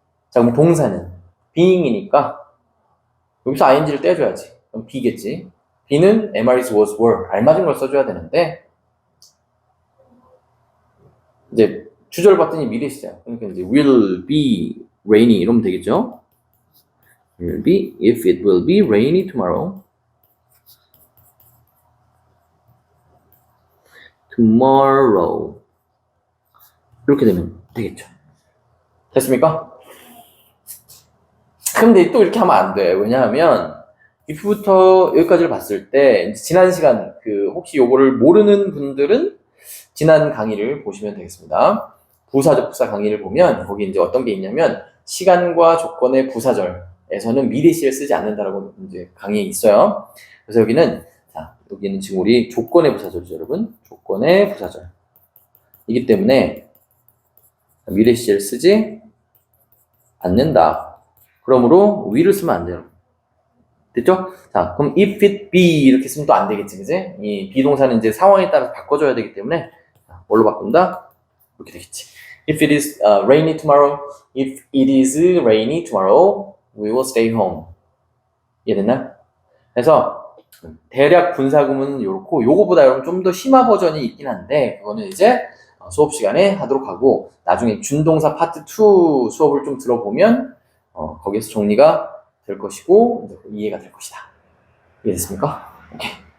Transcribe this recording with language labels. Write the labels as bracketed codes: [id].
[ko] 자, 그럼 동사는 being이니까 여기서 ing를 떼줘야지. 그럼 be겠지. be는 MR is, was, were 알맞은 걸 써줘야 되는데 이제 주절 봤더니 미래 시제야. 그러니까 이제 [en] will be rainy [ko] 이러면 되겠죠? [en] will be, if it will be rainy tomorrow. [ko] tomorrow. 이렇게 되면 되겠죠. 됐습니까? 근데 또 이렇게 하면 안 돼. 왜냐하면 if부터 여기까지를 봤을 때 지난 시간 혹시 요거를 모르는 분들은 지난 강의를 보시면 되겠습니다. 부사접속사 강의를 보면 거기 이제 어떤 게 있냐면 시간과 조건의 부사절에서는 미래 시를 쓰지 않는다라고 이제 강의에 있어요. 그래서 여기는 지금 우리 조건의 부사절이죠, 여러분. 조건의 부사절. 이기 때문에 미래 시를 쓰지 않는다. 그러므로 will을 쓰면 안 돼요. 됐죠? 자, 그럼 [en] if it be [ko] 이렇게 쓰면 또 안 되겠지, 그지? 이 비동사는 이제 상황에 따라서 바꿔줘야 되기 때문에 뭘로 바꾼다? 이렇게 되겠지. [en] If it is rainy tomorrow, if it is rainy tomorrow, we will stay home. [ko] 이해됐나? 그래서 대략 분사구문은 요렇고 요거보다 여러분 좀 더 심화 버전이 있긴 한데 그거는 이제 수업 시간에 하도록 하고 나중에 준동사 파트 2 수업을 좀 들어보면 거기에서 정리가 될 것이고 이해가 될 것이다. 이해됐습니까? 오케이.